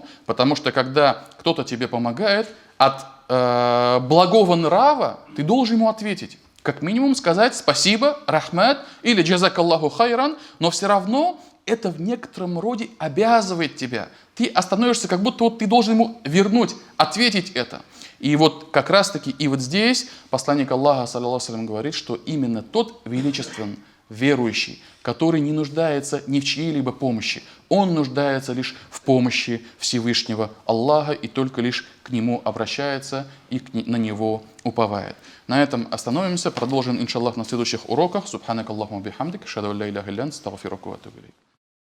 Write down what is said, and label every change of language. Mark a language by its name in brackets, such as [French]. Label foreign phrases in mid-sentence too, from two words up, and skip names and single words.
[Russian] Потому что когда кто-то тебе помогает, от благого нрава ты должен ему ответить. Как минимум сказать спасибо, рахмат или [Arabic] جزاك الله خيرا, [Russian] но все равно это в некотором роде обязывает тебя. Ты остановишься, как будто вот ты должен ему вернуть, ответить это. И вот как раз таки и вот здесь посланник Аллаха, [Arabic] صلى الله عليه وسلم, [Russian] говорит, что именно тот величественный верующий, который не нуждается ни в чьей-либо помощи, он нуждается лишь в помощи Всевышнего Аллаха и только лишь к Нему обращается и на Него уповает. На этом остановимся, продолжим, иншаллах, на следующих уроках. [Arabic] سبحانك اللهم وبحمدك أشهد أن لا إله إلا أنت أستغفرك وأتوب إليك.